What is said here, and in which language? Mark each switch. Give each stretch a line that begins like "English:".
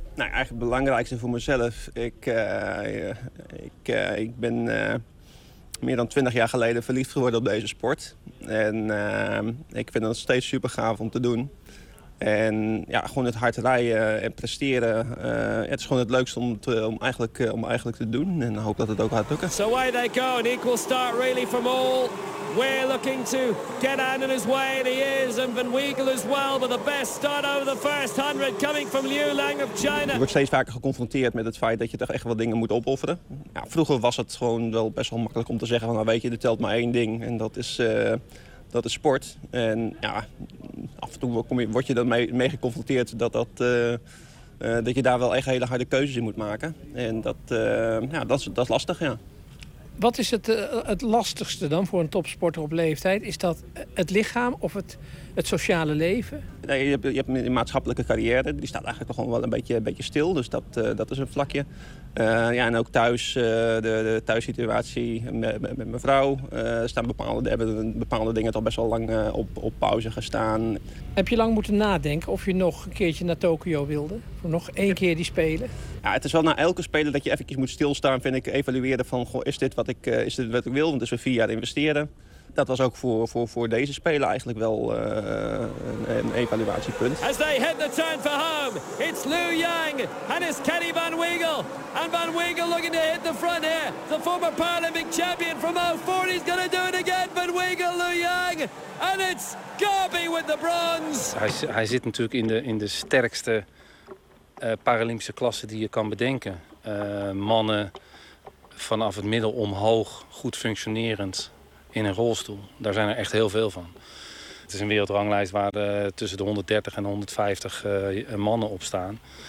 Dutch: Nou, eigenlijk het belangrijkste voor mezelf. Ik ben meer dan 20 jaar geleden verliefd geworden op deze sport. En ik vind het steeds super gaaf om te doen. En ja, gewoon het hard rijden en presteren. Het is gewoon het leukste om eigenlijk te doen. En ik hoop dat het ook gaat lukken.
English: So away they go. An equal start really from all. We're looking to get out on his way, and he is, and Van Wiegel as well, but the best start over the first 100 coming from Liu Lang of China.
Dutch: Je wordt steeds vaker geconfronteerd met het feit dat je toch echt wat dingen moet opofferen. Ja, vroeger was het gewoon wel best wel makkelijk om te zeggen van, nou weet je, er telt maar één ding en dat is sport. En ja, af en toe word je dan mee geconfronteerd dat je daar wel echt hele harde keuzes in moet maken. En dat is lastig, ja. Wat is het lastigste dan voor een topsporter op leeftijd? Is dat het lichaam of het sociale leven? Nee, je hebt een maatschappelijke carrière. Die staat eigenlijk gewoon wel een beetje stil. Dus dat is een vlakje. En ook thuis, de thuissituatie met mijn vrouw. Hebben bepaalde dingen toch best wel lang op pauze gestaan. Heb je lang moeten nadenken of je nog een keertje naar Tokio wilde? Voor nog 1 keer die spelen? Ja, het is wel na elke speler dat je eventjes moet stilstaan, vind ik, evalueren van, goh, is dit wat ik wil? Want het is weer 4 jaar investeren. Dat was ook voor deze speler eigenlijk wel een evaluatiepunt.
English: As they hit the turn for home, it's Liu Yang and it's Kenny Van Wiegel. And Van Wiegel looking to hit the front here. The former Paralympic champion from 04 is going to do it again. Van Wiegel, Liu Yang. And it's Garby with the bronze.
Dutch: Hij zit natuurlijk in de sterkste Paralympische klasse die je kan bedenken. Mannen vanaf het middel omhoog, goed functionerend. In een rolstoel. Daar zijn er echt heel veel van. Het is een wereldranglijst waar tussen de 130 en 150 mannen op staan.